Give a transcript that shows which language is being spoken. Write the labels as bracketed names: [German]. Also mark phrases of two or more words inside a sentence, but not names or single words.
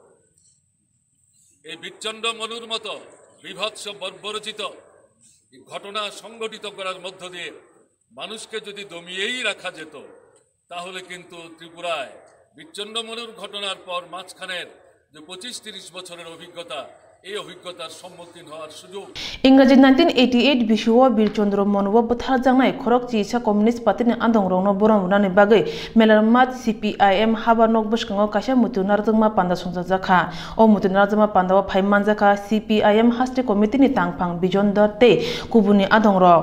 [Bangla] এই বিচ্ছন্দ মনুর মতো বিভৎস বর্বরচিত ঘটনা সংঘটিত করার মধ্য দিয়ে মানুষকে যদি দমিয়েই রাখা যেত, তাহলে কিন্তু ত্রিপুরায় বিচ্ছন্দ মনুর ঘটনার পর মাঝখানের যে 25-30 বছরের অভিজ্ঞতা, এই অভিজ্ঞতার সম্মুখীন হওয়ার সুযোগ। [Kok Borok] ইংরাজি 1988 বিশুও বীরচন্দ্র মনুব বথার জাংনাই খরক চিসা কমিউনিস্ট পার্টিनि আন্দং রংনো বরমুনানি বাগৈ মেলারমাত CPIM হাবা নক বসকাঙ্গ কাইসা মুতু নারজংমা পান্ডা সংসদ জাখা ও মুতু নারজংমা পান্ডাও ফাইমান জাখা CPIM হাস্তে কমিটিनि তাংফাং বিজন দতে কুবুনি আদং রক